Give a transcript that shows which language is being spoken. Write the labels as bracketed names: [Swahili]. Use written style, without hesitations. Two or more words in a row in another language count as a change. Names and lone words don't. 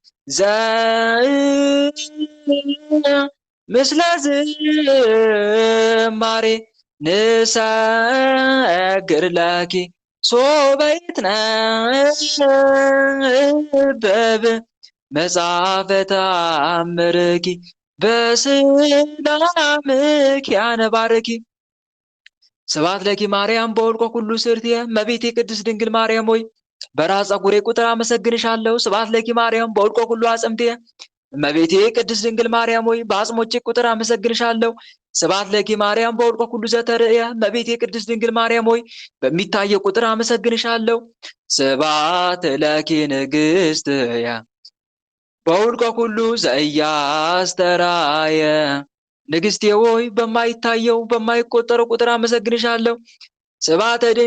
[Geez] ምስለ ዝማሬ ንሰግር ለኪ ሶበ ይትነበብ መጽሐፈ ተአምርኪ በሰላምኪ ያነባርኪ። ስብሐት ለኪ ማርያም በወልቆ ኩሉ ስርትየ [Amharic] እመቤቴ ቅድስት ድንግል ማርያም ሆይ በራስ ፀጉሬ ቁጥር አመሰግንሻለሁ። [Geez] ስብሐት ለኪ ማርያም በወልቆ ኩሉ አጽምትየ [Amharic] እመቤቴ ቅድስት ድንግል ማርያም ሆይ በአጽሞቼ ቁጥር አመሰግንሻለሁ። [Geez] ስብሐት ለኪ ማርያም በወልቆ ኩሉ ዘተርእየ [Amharic] እመቤቴ ቅድስት ድንግል ማርያም ሆይ በሚታየ ቁጥር አመሰግንሻለሁ። [Geez] ስብሐት ለኪ ንግሥትየ በውልቆ ኩሉ ዘኢያስተርአየ [Amharic] ንግሥቴ ሆይ በማይታየው በማይቆጠረው ቁጥር አመሰግንሻለሁ። ስብሐተ